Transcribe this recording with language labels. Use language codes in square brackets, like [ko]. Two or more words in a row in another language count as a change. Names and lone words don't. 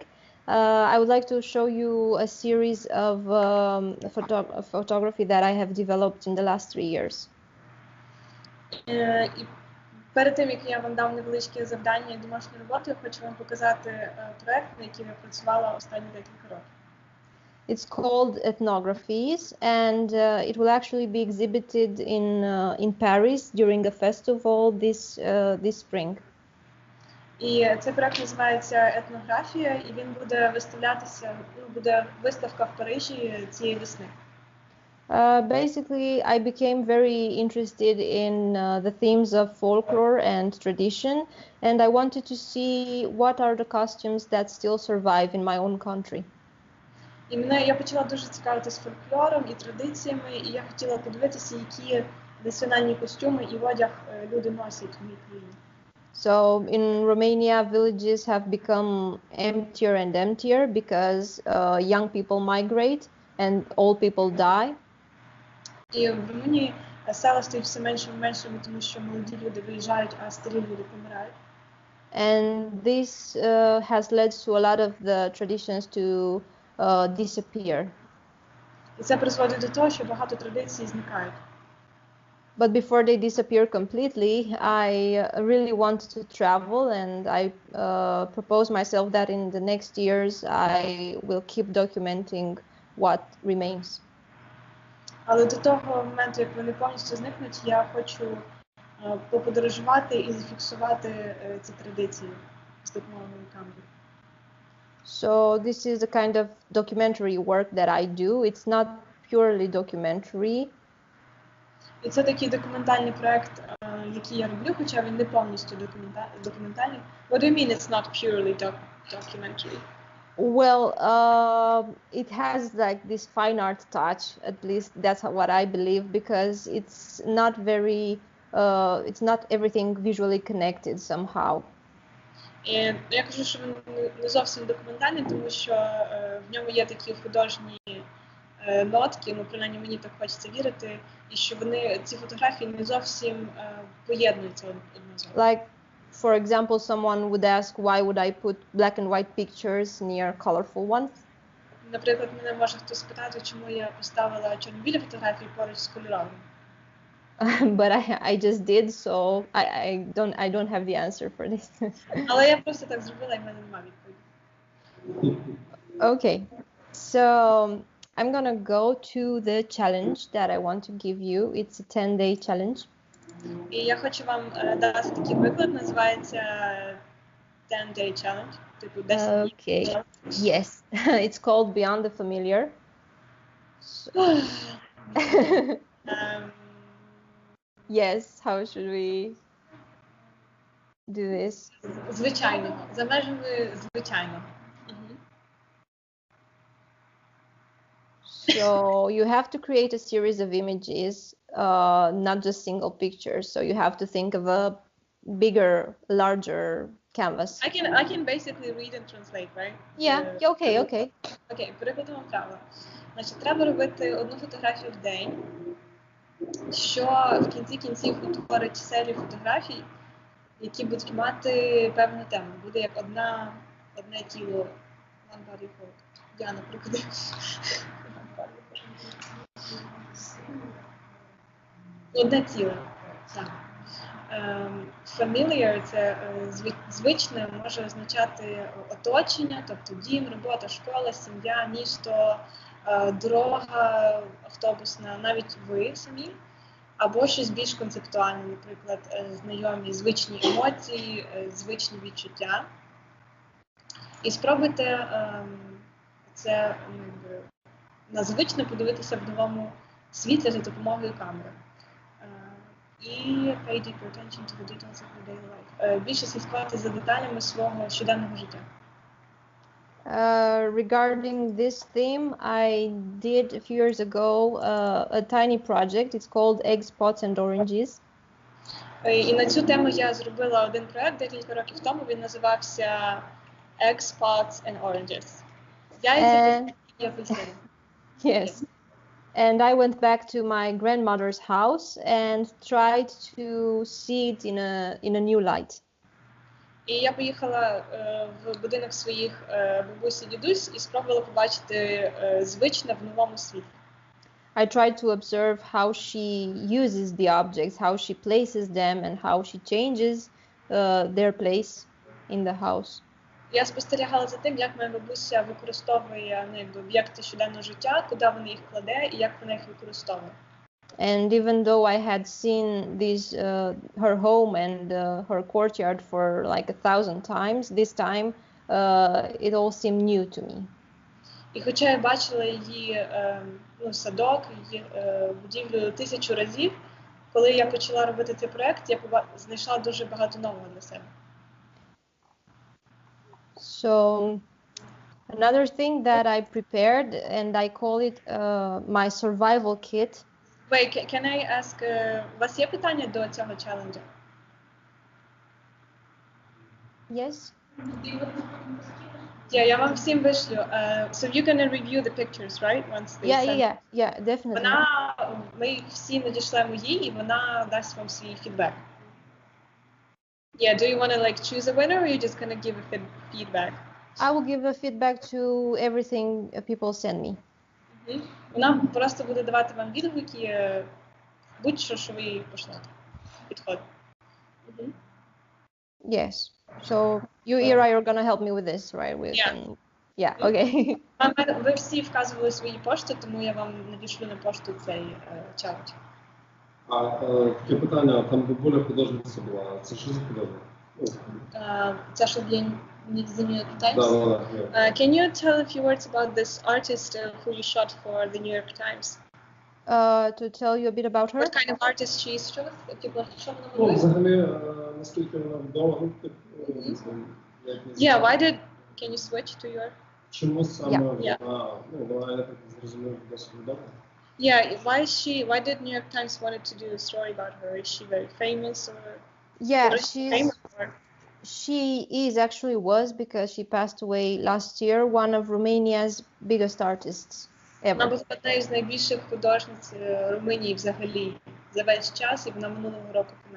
[en] I would like to show you a series of photography that I have developed in the last 3 years. [uk] І перед тим, як я вам дам невеличке завдання і домашню роботу, я хочу вам показати проект, на який я працювала останні декілька років. [en] It's called Ethnographies, and it will actually be exhibited in Paris during a festival this spring. [uk] І цей проект називається «Етнографія», і він буде виставлятися, буде виставка в Парижі цієї весни. [en] Basically, I became very interested in the themes of folklore and tradition, and I wanted to see what are the costumes that still survive in my own country. [uk] І я почала дуже цікавитись фольклором і традиціями, і я хотіла подивитися, які національні костюми і одяг люди носять в моїй країні. [en] So in Romania, villages have become emptier and emptier because young people migrate and old people die. [uk] І в Румунії села стають все меншими і меншими, тому що молоді люди виїжджають, а старі люди помирають. [en] And this has led to a lot of the traditions to disappear. [uk] І це призводить до того, що багато традицій зникають. [en] But before they disappear completely, I really want to travel, and I propose myself that in the next years I will keep documenting what remains. [uk] Але до того моменту, як вони повністю зникнуть, я хочу поподорожувати і зафіксувати ці традиції з допомогою камери. [en] So this is the kind of documentary work that I do. It's not purely documentary. [uk] І це такий документальний проект, який я роблю, хоча він не повністю документальний. [en] What do you mean it's not purely documentary? Well, it has like this fine art touch, at least that's what I believe, because it's not everything visually connected somehow. [uk] І я кажу, що він не зовсім документальний, тому що в ньому є такі художні нотки, принаймні мені так хочеться вірити, і що ці фотографії не зовсім поєднуються одна з одною. [en] Like, for example, someone would ask, why would I put black and white pictures near colorful ones? [uk] Наприклад, мене може хтось спитати, чому я поставила чорно-білі фотографії поруч з кольоровими. [en] But I just did, so I don't have the answer for this. [uk] Але я просто так зробила, і в мене немає відповіді. [en] Okay, so I'm gonna go to the challenge that I want to give you. It's a 10-day challenge. [uk] І я хочу вам дати такий приклад, називається [en] 10-day challenge, [uk] типу 10 днів. [en] Okay, yes, it's called Beyond the Familiar. Yes, how should we do this? [uk] Звичайно, за межами звичайного. [en] So you have to create a series of images, not just single pictures. So you have to think of a bigger, larger canvas. I can basically read and translate, right? Yeah, okay. [uk] Окей, перекладемо правила. Значить, треба робити одну фотографію в день, що в кінці кінців утворить серію фотографій, які будуть мати певну тему. Буде як одне тіло. [en] One body photo. [uk] Я, наприклад. Одне ціле. Так. Familiar – це звичне, може означати оточення, тобто дім, робота, школа, сім'я, місто, дорога автобусна, навіть ви самі, або щось більш концептуальне, наприклад, знайомі звичні емоції, звичні відчуття. І спробуйте це на звично подивитися в новому світла за допомогою камери. [en] І pay deeper attention to the details of your daily life. [uk] Більше слідкувати за деталями свого щоденного життя. [en] Regarding this theme, I did a few years ago a tiny project. It's called Eggs, Pots and Oranges. [uk] І на цю тему я зробила один проект декілька років тому. Він називався Eggs, Pots and Oranges. Яйця і апельсини. [en] Yes. And I went back to my grandmother's house and tried to see it in a new light. [uk] І я поїхала в будинок своїх бабусь і дідусь і спробувала побачити звичне в новому світлі. [en] I tried to observe how she uses the objects, how she places them, and how she changes their place in the house. [uk] Я спостерігала за тим, як моя бабуся використовує об'єкти щоденного життя, куди вона їх кладе і як вона їх використовує. [en] And even though I had seen her home and her courtyard for like 1,000 times, this time it all seemed new to me. [uk] І хоча я бачила її садок, її будівлю 1000 разів, коли я почала робити цей проект, я знайшла дуже багато нового для себе. [en] So another thing that I prepared, and I call it my survival kit. Wait, can I ask, [uk] у вас є питання до цього челенджу? [en] Yes. Yeah, [uk] я вам всім вишлю. [en] So you're gonna review the pictures, right? Once they send. Yeah, definitely. [uk] Ми їх всі надішлемо їй, і вона дасть вам свій фідбек. [en] Yeah, do you want to like choose a winner, or are you just gonna give a feedback? I will give a feedback to everything people send me. [uk] Вона просто буде давати вам відгуки, будь-що, що ви їй пошлете. Підходить. [en] Yes. So you, Ira, you're gonna help me with this, right? Yeah, okay. [uk] Ви всі вказували свої пошти, тому я вам надішлю на пошту цей челендж. Таке питання, там бабуля художниця була, це що за художник? Це що для The New York Times? Да. [en] Can you tell a few words about this artist who you shot for the New York Times? To tell you a bit about her? What kind of artist she is? [uk] Що вона малює? Взагалі, наскільки вона вдала, [en] Yeah, why did... Can you switch to your... [uk] Чому саме вона, [en] Yeah. [uk] Вона, я так зрозумів, досить відома. [en] Yeah, why did New York Times wanted to do a story about her? Is she very famous or... Yeah, famous or... she was because she passed away last year, one of Romania's biggest artists ever. [uk] Вона була однією з найбільших художниць Румунії взагалі за весь час, і вона минулого року померла.